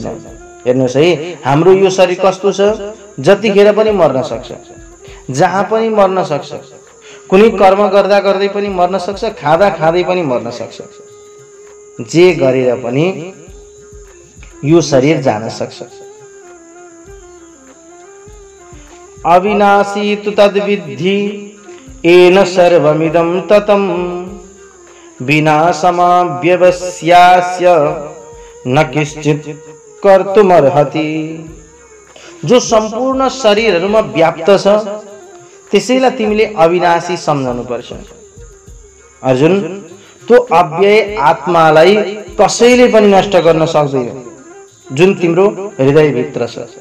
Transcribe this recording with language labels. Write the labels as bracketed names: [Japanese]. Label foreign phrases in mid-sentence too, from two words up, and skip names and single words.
[Nepali] हेर्नुहोस् है, हाम्रो यो शरीर कस्तो छ, जतिखेर पनि मर्न सक्छ, जहाँ पनि मर्न सक्छ, कुनै कर्म गर्दा गर्दै पनि मर्न सक्छ, खाँदा खाँदै पनि मर्न सक्छ, जे गरेर पनि यो शरीर जान सक्छ। [Sanskrit] अविनाशी तु तद्विद्धि येन सर्वमिदं ततं विनाशमाव्यवस्यास्य न किश्चित् कर्तुमर्हति। [Nepali] जो सम्पूर्ण शरीरहरुमा व्याप्त छ त्यसैलाई तिमीले अविनाशी सम्झनु पर्छ। अर्जुन, त्यो अव्यय आत्मालाई कसैले पनि नष्ट गर्न सक्दैन जुन तिम्रो हृदय भित्र छ।